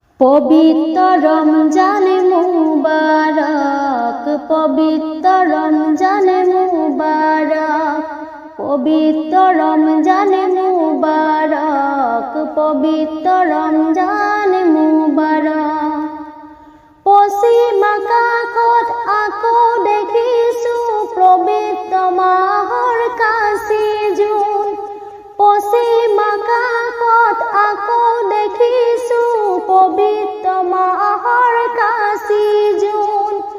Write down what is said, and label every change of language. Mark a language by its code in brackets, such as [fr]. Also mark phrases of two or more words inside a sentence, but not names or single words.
[bn] পবিত্র রমজান মুবারক, পবিত্র রমজান মুবারক, পবিত্র রমজান মুবারক, পবিত্র রমজান মুবারক। [as] পশ্চিম আকাশত আকৌ দেখিছো পবিত্ৰ মাহৰ কাশী জোন। পশ্চিম আকাশত আকৌ দেখিছো পবিত্ৰ মাহৰ কাশী জোন।